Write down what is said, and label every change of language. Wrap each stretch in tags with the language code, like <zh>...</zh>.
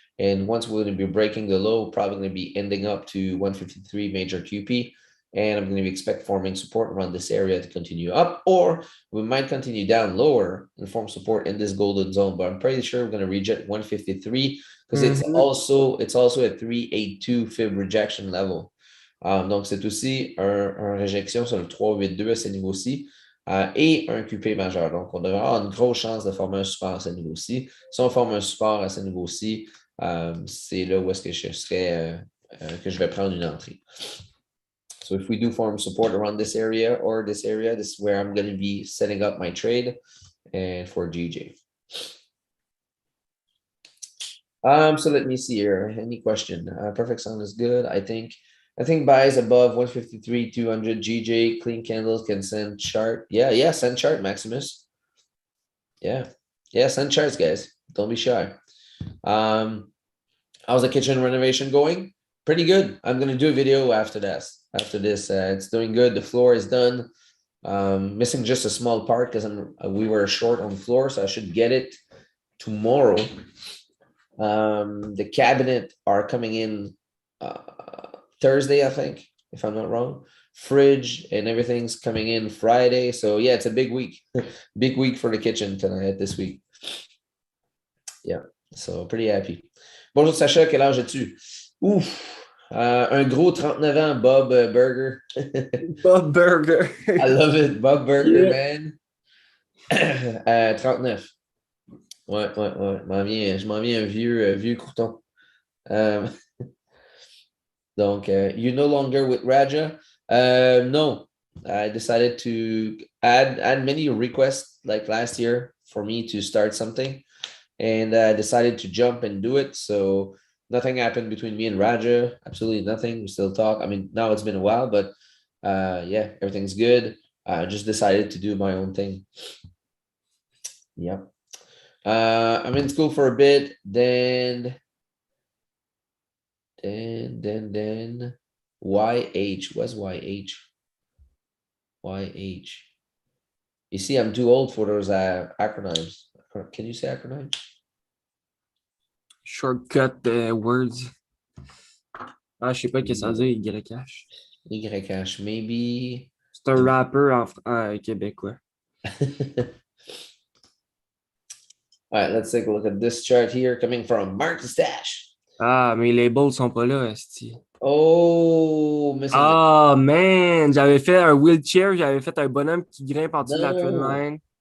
<en>And once we're going to be breaking the low, probably going to be ending up to 153 major QP. And I'm going to expect forming support around this area to continue up, or we might continue down lower and form support in this golden zone. But I'm pretty sure we're going to reject 153 because it's also a 382 fib rejection level.</en> <fr>Donc, c'est aussi un réjection sur le 382 à ce niveau-ci et un QP majeur. Donc, on devrait avoir une grosse chance de former un support à ce niveau-ci. Si on forme un support à ce niveau-ci, c'est là où est-ce que je serais que je vais prendre une entrée.</fr> <en>So if we do form support around this area or this area, this is where I'm going to be setting up my trade and for GJ. So let me see here. Any question? Perfect sound is good. I think buys above 153, 200 GJ, clean candles can send chart. Yeah, send chart, Maximus. Yeah, send charts, guys. Don't be shy. How's the kitchen renovation going? Pretty good. I'm gonna do a video after this. It's doing good. The floor is done. Missing just a small part because we were short on the floor, so I should get it tomorrow. The cabinet are coming in Thursday, I think, if I'm not wrong. Fridge and everything's coming in Friday. So yeah, it's a big week. Big week for the kitchen tonight, this week. Yeah, so pretty happy.</en> <fr>Bonjour Sacha, quel âge as-tu? Ouf, un gros 39 ans, Bob Burger. Bob Burger.</fr> <en>I love it, Bob Burger, Yeah.</en> <fr>man. 39. Ouais. Je m'en viens un vieux crouton.</fr> <en>Donc, you're no longer with Raja? No, I decided to add many requests like last year for me to start something. And I decided to jump and do it. So nothing happened between me and Raja. Absolutely nothing. We still talk. I mean, now it's been a while, but yeah, everything's good. I just decided to do my own thing. Yep. I'm in school for a bit. Then YH. What's YH? YH. You see, I'm too old for those acronyms. Can you say acronyms? Shortcut words.</en> <fr>Ah, je sais pas qu'est-ce que ça veut dire, YH.</fr> <en>YH, maybe.</en> <fr>C'est un rapper en québécois.</fr> <en>All right, let's take a look at this chart here coming from Mark Stash.</en> <fr>Ah, mes labels sont pas là, esti.</fr> <en>Oh, missing. Ah, man!</en> <fr>J'avais fait un wheelchair, j'avais fait un bonhomme qui grimpe en dessous de la trendline.</fr>